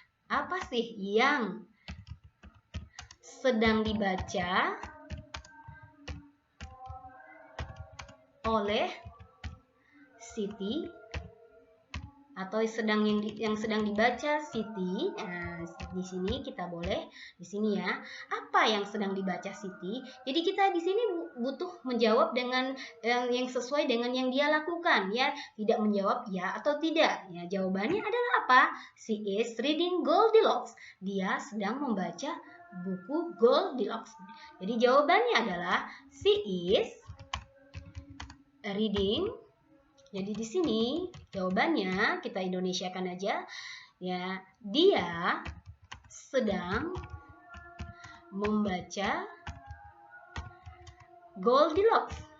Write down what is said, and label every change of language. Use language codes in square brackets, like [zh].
[id] Apa sih yang sedang dibaca oleh Siti, atau yang sedang dibaca Siti? Di sini kita boleh di sini ya. Apa yang sedang dibaca Siti? Jadi kita di sini butuh menjawab dengan yang sesuai dengan yang dia lakukan ya, tidak menjawab ya atau tidak. Ya, jawabannya adalah apa? [en] She is reading Goldilocks. [id] Dia sedang membaca buku Goldilocks. Jadi jawabannya adalah [en] she is reading. [id] Jadi di sini jawabannya kita Indonesiakan aja ya, dia sedang membaca Goldilocks.